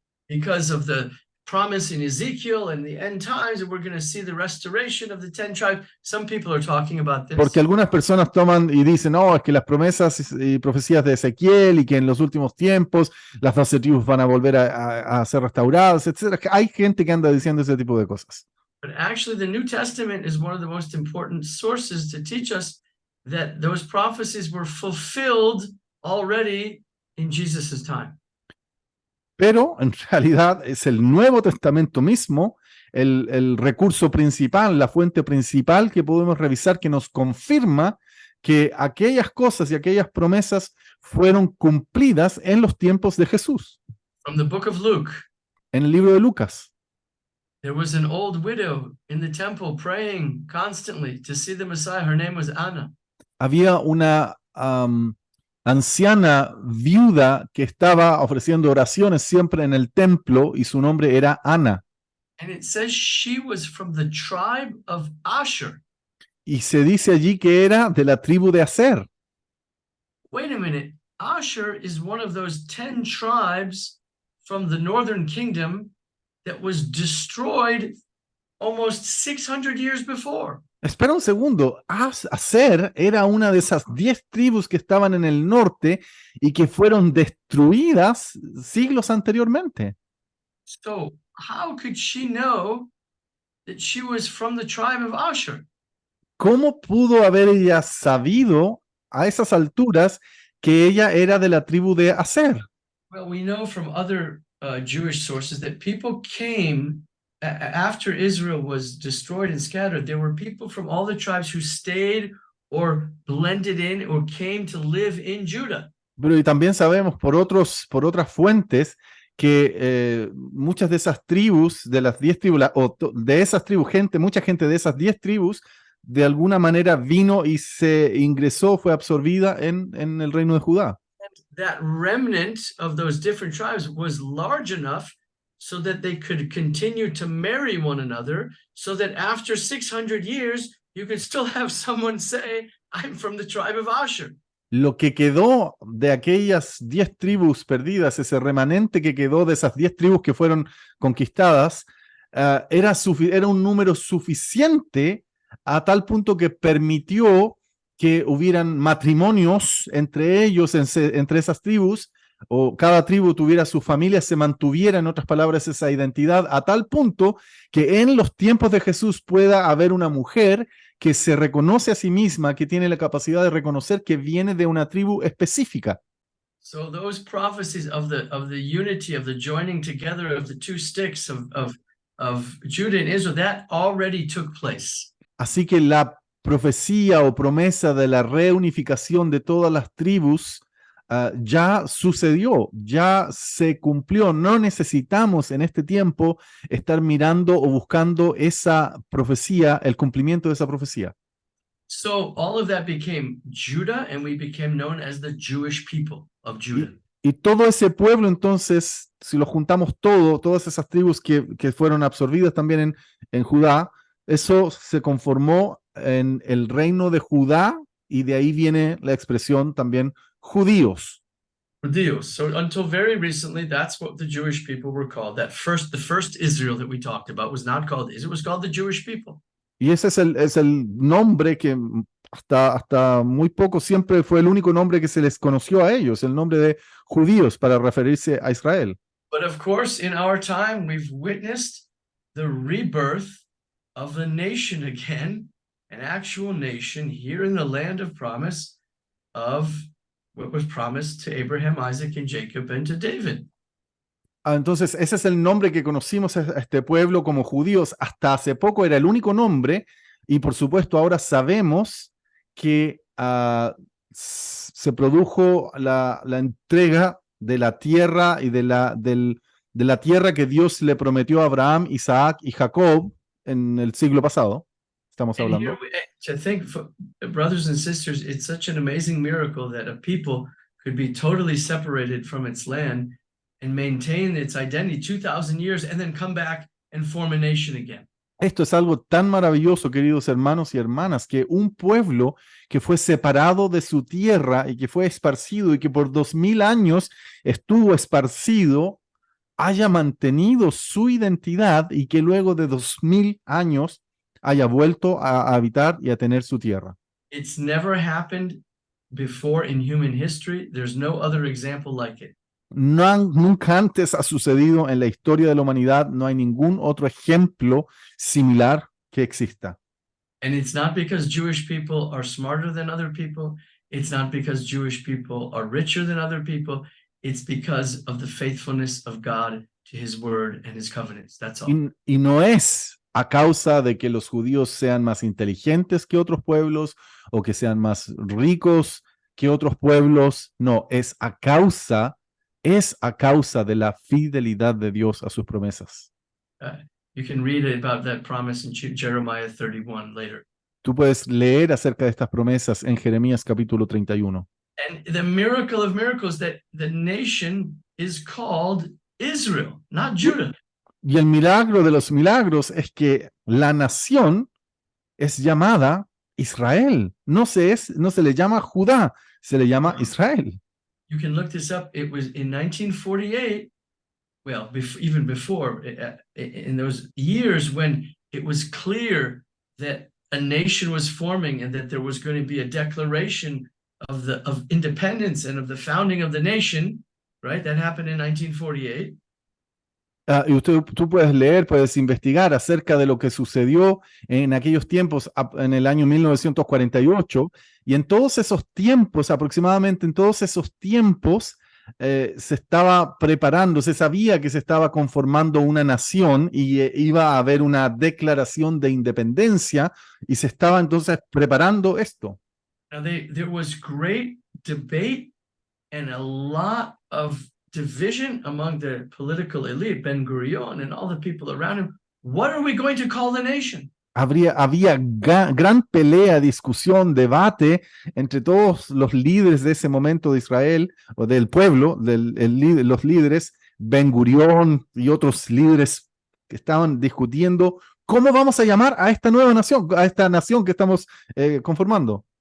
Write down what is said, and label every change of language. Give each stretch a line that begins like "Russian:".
English: Because of the promise in Ezekiel and the end times, and we're going to see the restoration of the 10 tribes. Some people are talking about this.
Spanish: Porque algunas personas toman y dicen, no, es que las promesas y profecías de Ezequiel y que en los últimos tiempos las 12 tribus van a volver a ser restauradas, etcétera. Hay gente que anda diciendo ese tipo de cosas.
English: But actually, the New Testament is one of the most important sources to teach us that those prophecies were fulfilled already in Jesus's time.
Spanish: Pero en realidad es el Nuevo Testamento mismo el recurso principal, la fuente principal que podemos revisar, que nos confirma que aquellas cosas y aquellas promesas fueron cumplidas en los tiempos de Jesús.
English: From the book of Luke,
Spanish: En el libro de Lucas,
English: there was an old widow in the temple praying constantly to see the Messiah. Her name was Anna.
Spanish: había una anciana viuda que estaba ofreciendo oraciones siempre en el templo y su nombre era Ana.
English: And it says she was from the tribe of Asher.
Spanish: Y se dice allí que era de la tribu de Aser.
English: Wait a minute. Asher is one of those 10 tribes from the northern kingdom that was destroyed almost 600 years before.
Spanish: Espera un segundo, Aser era una de esas 10 tribus que estaban en el norte y que fueron destruidas siglos anteriormente.
English: So how could she know that she was from the tribe of Asher?
Spanish: ¿Cómo pudo haber ella sabido a esas alturas que ella era de la tribu de Aser?
English: Well, we know from other Jewish sources that people came after Israel was destroyed and scattered. There were people from all the tribes who stayed or blended in or came to live in Judah.
Spanish: Pero y también sabemos por otras fuentes que muchas de esas tribus, de las 10 tribus, de esas tribus, mucha gente de esas 10 tribus, de alguna manera vino y se ingresó, fue absorbida en el reino de Judá.
English: That remnant of those different tribes was large enough so that they could continue to marry one another, so that after 600 years, you could still have someone say, I'm from the tribe of Asher.
Spanish: Lo que quedó de aquellas 10 tribus perdidas, ese remanente que quedó de esas 10 tribus que fueron conquistadas, era un número suficiente a tal punto que permitió que hubieran matrimonios entre ellos, entre esas tribus, o cada tribu tuviera su familia, se mantuviera, en otras palabras, esa identidad, a tal punto que en los tiempos de Jesús pueda haber una mujer que se reconoce a sí misma, que tiene la capacidad de reconocer que viene de una tribu específica.
English: So those prophecies of the unity, of the joining together of the two sticks of Judah and Israel, that already took place.
Spanish: Así que la profecía o promesa de la reunificación de todas las tribus ya sucedió, ya se cumplió. No necesitamos en este tiempo estar mirando o buscando esa profecía, el cumplimiento de esa profecía.
English: So all of that became Judah, and we became known as the Jewish people of Judah.
Spanish: Y todo ese pueblo, entonces, si lo juntamos todo, todas esas tribus que fueron absorbidas también en Judá, eso se conformó en el reino de Judá, y de ahí viene la expresión también judíos. Judíos.
English: So until very recently, that's what the Jewish people were called. The first Israel that we talked about was not called Israel, it was called the Jewish people.
Spanish: Y ese es el nombre que hasta muy poco siempre fue el único nombre que se les conoció a ellos, el nombre de judíos para referirse a Israel.
English: But of course, in our time, we've witnessed the rebirth of the nation again, an actual nation here in the land of promise of what was promised to Abraham, Isaac, and Jacob, and to David.
Spanish: Entonces, ese es el nombre que conocimos a este pueblo como judíos. Hasta hace poco era el único nombre, y por supuesto ahora sabemos que se produjo la entrega de la tierra y de la tierra que Dios le prometió a Abraham, Isaac y Jacob en el siglo pasado. Estamos
English: And
Spanish: hablando.
English: here, to think, brothers and sisters, it's such an amazing miracle that a people could be totally separated from its land and maintain its identity 2,000 years and then come back and form a nation again.
Spanish: Esto es algo tan maravilloso, queridos hermanos y hermanas, que un pueblo que fue separado de su tierra y que fue esparcido y que por 2000 años estuvo esparcido, haya mantenido su identidad y que luego de 2000 años haya vuelto a habitar y a tener su tierra.
English: It's never happened before in human history. There's no other example like it.
Spanish: Nunca antes ha sucedido en la historia de la humanidad, no hay ningún otro ejemplo similar que exista.
English: And it's not because Jewish people are smarter than other people. It's not because Jewish people are richer than other people. It's because of the faithfulness of God to his word and his covenants. That's all.
Spanish: Y no es a causa de que los judíos sean más inteligentes que otros pueblos o que sean más ricos que otros pueblos. No, es a causa de la fidelidad de Dios a sus promesas.
English: You can read about that promise in Jeremiah 31 later.
Spanish: Tú puedes leer acerca de estas promesas en Jeremías capítulo 31.
English: And the miracle of miracles that the nation is called Israel, not Judah.
Spanish: Y el milagro de los milagros es que la nación es llamada Israel. No se le llama Judá, se le llama Israel.
English: You can look this up. It was in 1948, well, even before, in those years when it was clear that a nation was forming and that there was going to be a declaration of independence and of the founding of the nation, right? That happened in 1948.
Spanish: Y tú puedes leer, puedes investigar acerca de lo que sucedió en aquellos tiempos, en el año 1948, y en todos esos tiempos, aproximadamente en todos esos tiempos, se estaba preparando, se sabía que se estaba conformando una nación y iba a haber una declaración de independencia, y se estaba entonces preparando esto.
English: Now there was great debate and a lot of division among the political elite, Ben-Gurion and all the people around him. What are we going to call the nation?
Spanish: Había gran pelea, discusión, debate entre todos los líderes de ese momento de Israel o del pueblo, los líderes, Ben-Gurion y otros líderes que estaban discutiendo cómo vamos a llamar a esta nueva nación, a esta nación que estamos conformando.